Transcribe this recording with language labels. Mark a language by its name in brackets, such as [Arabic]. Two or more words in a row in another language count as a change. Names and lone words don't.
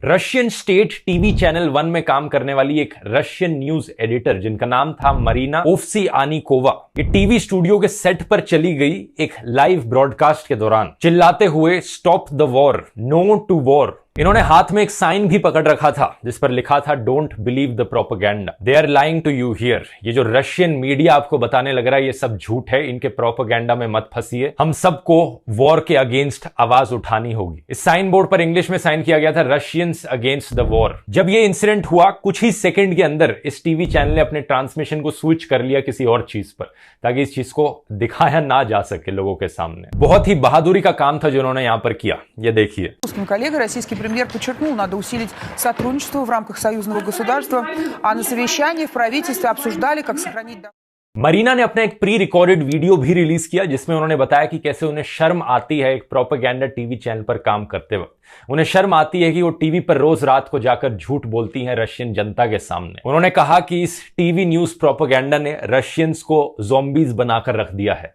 [English] Russian State TV Channel [Hindi] 1 में काम करने वाली एक [English] Russian news editor [Hindi] जिनका नाम था मरीना ओवसियानिकोवा, ये [English] TV studio [Hindi] के सेट पर चली गई एक [English] live broadcast [Hindi] के दौरान चिल्लाते हुए [English] stop the war, no to war, [Hindi] इन्होंने हाथ में एक साइन भी पकड़ रखा था जिस पर लिखा था [English] don't believe the propaganda, they are lying to you here. [Hindi] ये जो [English] Russian media [Hindi] आपको बताने लग रहा है ये सब झूठ है, इनके प्रोपेगेंडा में मत फंसिए, हम सबको वॉर के अगेंस्ट आवाज उठानी होगी। इस साइन बोर्ड पर इंग्लिश में साइन किया गया था [English] Russians against the war. [Hindi] जब ये इंसिडेंट हुआ कुछ ही सेकंड के अंदर इस [English] TV channel [Hindi] ने अपने ट्रांसमिशन को स्विच कर लिया किसी और चीज पर, ताकि इस चीज को दिखाया ना जा सके लोगों के सामने। बहुत ही बहादुरी का काम था जो उन्होंने यहां पर किया, ये देखिए। [Russian] Коллега, российский премьер подчеркнул, надо усилить сотрудничество в рамках союзного государства, а на совещании в правительстве обсуждали, как сохранить... [Hindi] मरीना ने अपना एक [English] pre recorded video [Hindi] भी रिलीज किया जिसमें उन्होंने बताया कि कैसे उन्हें शर्म आती है एक [English] propaganda TV channel [Hindi] पर काम करते वक्त। उन्हें शर्म आती है कि वो टीवी पर रोज रात को जाकर झूठ बोलती हैं रशियन जनता के सामने। उन्होंने कहा कि इस [English] TV news propaganda [Hindi] ने रशियंस को ज़ॉम्बीज बनाकर रख दिया है।